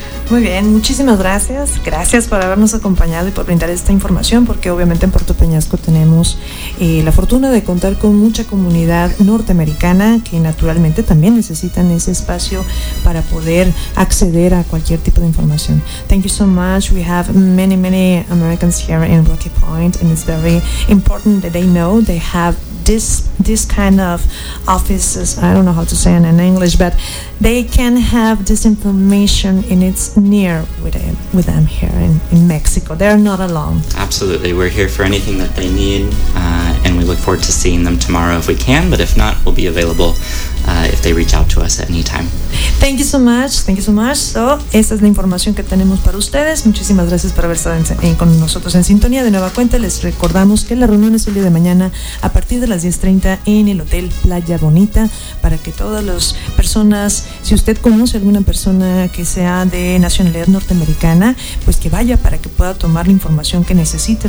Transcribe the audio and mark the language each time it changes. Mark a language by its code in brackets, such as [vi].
[es] Muy bien, muchísimas gracias. Gracias por habernos acompañado y por brindar esta información, porque obviamente en Puerto Peñasco tenemos la fortuna de contar con mucha comunidad norteamericana que naturalmente también necesitan ese espacio para poder acceder a cualquier tipo de información. [en] Thank you so much. We have many, many Americans here in Rocky Point, and it's very important that they know they have this kind of offices. I don't know how to say it in English, but they can have this information, and it's near with them here in Mexico. They're not alone. Absolutely. We're here for anything that they need, and we look forward to seeing them tomorrow if we can, but if not, we'll be available if they reach out to us at any time. Thank you so much. Thank you so much. [es] So, esta es la información que tenemos para ustedes. Muchísimas gracias por haber estado con nosotros en sintonía. De nueva cuenta, les recordamos que la reunión es el día de mañana a partir de las 10:30 en el Hotel Playa Bonita, para que todas las personas, si usted conoce alguna persona que sea de nacionalidad norteamericana, pues que vaya para que pueda tomar la información que necesite.